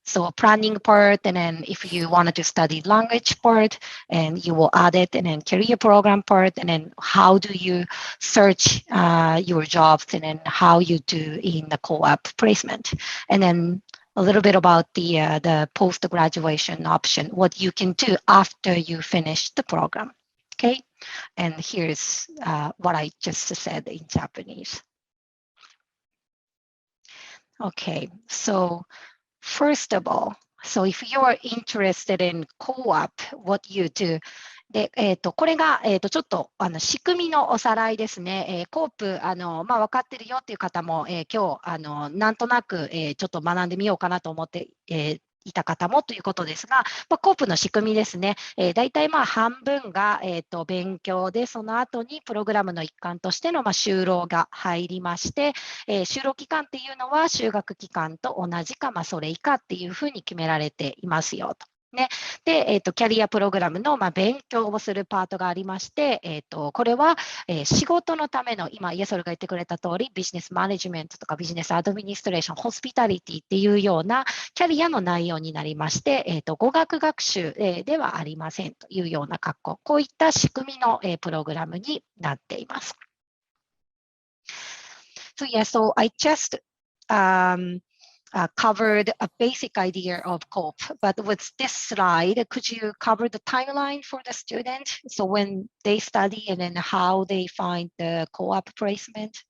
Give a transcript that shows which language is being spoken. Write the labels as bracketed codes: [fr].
[en] So planning part, and then if you wanted to study language part, and you will add it, and then career program part, and then how do you search your jobs, and then how you do in the co-op placement, and then a little bit about the post-graduation option, what you can do after you finish the program. Okay, and here's what I just said in Japanese. Okay, so first of all, so if you are interested in co-op, what you do. [ja] で、これが、ちょっと仕組みのおさらいですね。コープ、分かってるよっていう方も、今日、なんとなく、ちょっと学んでみようかなと思って、いた方もということですが、コープの仕組みですね。大体半分が、勉強で、その後にプログラムの一環としての、就労が入りまして、就労期間っていうのは就学期間と同じか、それ以下っていうふうに決められていますよと。ね、で、キャリアプログラムの、勉強をするパートがありまして、これは、仕事のための、今、イエソルが言ってくれた通り、ビジネスマネジメントとかビジネスアドミニストレーション、ホスピタリティっていうようなキャリアの内容になりまして、語学学習、ではありませんというような格好、こういった仕組みの、プログラムになっています。 [en] So yeah, so I just covered a basic idea of COPE, but with this slide, could you cover the timeline for the student? So when they study and then how they find the co-op placement?